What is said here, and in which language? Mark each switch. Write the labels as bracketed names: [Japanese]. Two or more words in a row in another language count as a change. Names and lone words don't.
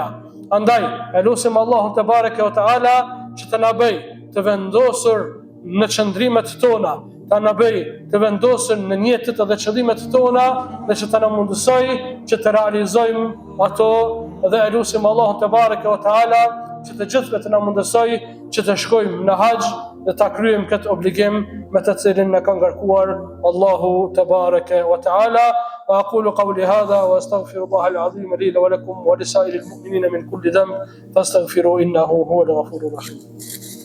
[Albanian] Andaj, e lutim Allahun [Arabic] تبارك وتعالى [Albanian] që të na bëj të vendosur në qëndrimet tona, të na bëj të vendosur në jetët dhe qëllimet tona, dhe që të na mundësoj që të realizojmë ato, dhe e lutim Allahun [Arabic] تبارك وتعالى [Albanian] që të gjithëve të na mundësoj që të shkojmë në haxh dhe ta kryejmë këtë obligim me të cilin na ka ngarkuar Allahu [Arabic] تبارك وتعالى. وأقول قولي هذا وأستغفر الله العظيم لي ولكم ولسائر المؤمنين من كل ذنب فاستغفروا إنه هو الغفور الرحيم.